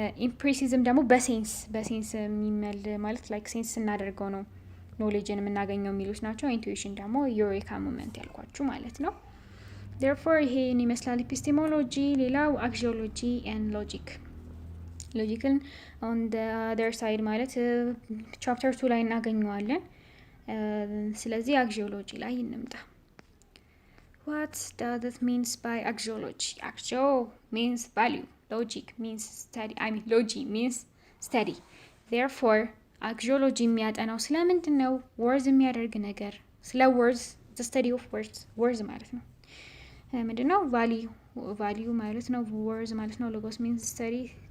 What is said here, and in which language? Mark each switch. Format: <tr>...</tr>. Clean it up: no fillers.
<am>ኢምፕሬሲዝም ደግሞ በሴንስ የሚመል ማለት ላይክ ሴንስ ስናደርገው ነው ኖሌጅን የምናገኘው የሚሉት ናቸው። ኢንቱዊሽን ደግሞ ዩሬካ ሙመንት ያልኳችሁ ማለት ነው። therefore ይሄን ይመስላል ኢፒስቴሞሎጂ። ሌላው አክሲዮሎጂ and ሎጂክን</am> <en>on the other side</en> <am>ማለት ቻፕተር 2 ላይ እናገኘዋለን። ስለዚህ አክሲዮሎጂ ላይ እንምጣ።</am> <en>what does it means by axiology? axio means value, logic means study. logic means study.</en> <am>therefore አክሲዮሎጂ የሚያጠናው ስለምንድን ነው? ወርዝ የሚያደርግ ነገር ስለ ወርዝ</am> <en>the study of words</en> <am>ማለት ነው። ምንድነው? ቫሊዩ ማለት ነው። ወርዝ ማለት ነው። ሎጎስ</am> <en>means study.</en>